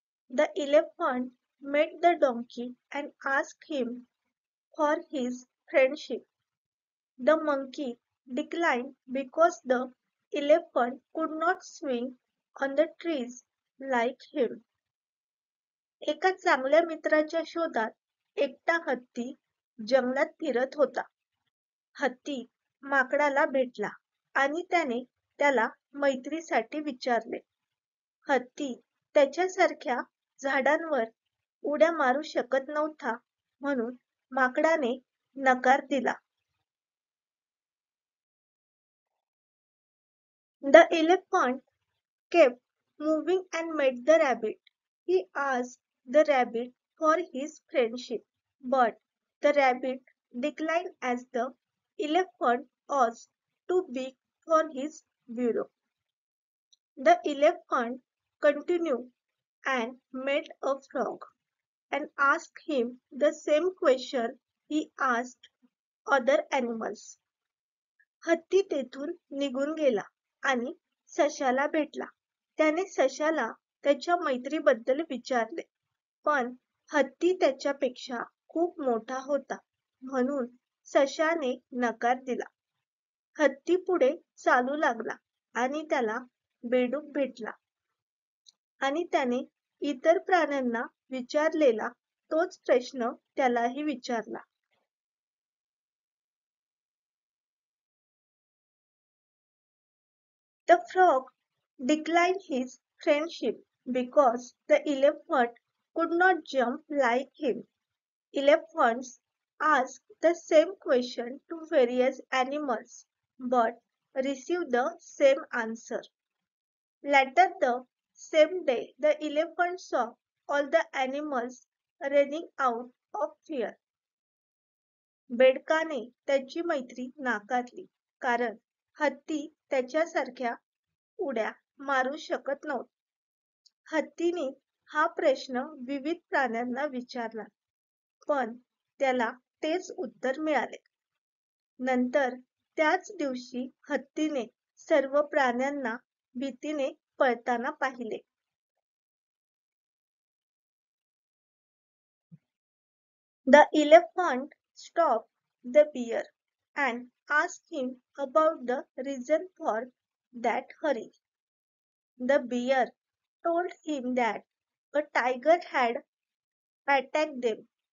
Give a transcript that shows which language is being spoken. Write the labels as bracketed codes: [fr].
[en] The elephant met the donkey and asked him for his friendship. The monkey declined because the elephant could not swing on the trees like him. [mr] एका चांगल्या मित्राच्या शोधात एकटा हत्ती जंगलात फिरत होता. हत्ती माकडाला भेटला आणि त्याने त्याला मैत्रीसाठी विचारले. हत्ती त्याच्यासारख्या झाडांवर उड्या मारू शकत नव्हता म्हणून माकडाने नकार दिला. [en] The elephant kept moving and met the rabbit. He asked the rabbit for his friendship, but the rabbit declined as the elephant was too big for his burrow. The elephant continued and met a frog and asked him the same question he asked other animals. [mr] हत्ती तेथून निघून गेला आणि सशाला भेटला. त्याने सशाला त्याच्या मैत्रीबद्दल विचारले, पण हत्ती त्याच्यापेक्षा खूप मोठा होता म्हणून सशाने नकार दिला. हत्ती पुढे चालू लागला आणि त्याला बेडूक भेटला आणि त्याने इतर प्राण्यांना विचारलेला तोच प्रश्न त्यालाही विचारला. [en] The frog declined his friendship because the elephant could not jump like him. Elephants ask the same question to various animals but receive the same answer. Later the same day, the elephant saw all the animals running out of fear. [mr] बेडकाने त्याची मैत्री नाकारली कारण हत्ती त्याच्यासारख्या उड्या मारू शकत नव्हता. हत्तीने हा प्रश्न विविध प्राण्यांना विचारला पण त्याला तेच उत्तर मिळाले. नंतर त्याच दिवशी हत्तीने सर्व प्राण्यांना भीतीने पळताना पाहिले. [en] The elephant stopped the bear and asked him about the reason for that hurry. The bear told him that a tiger had attacked them.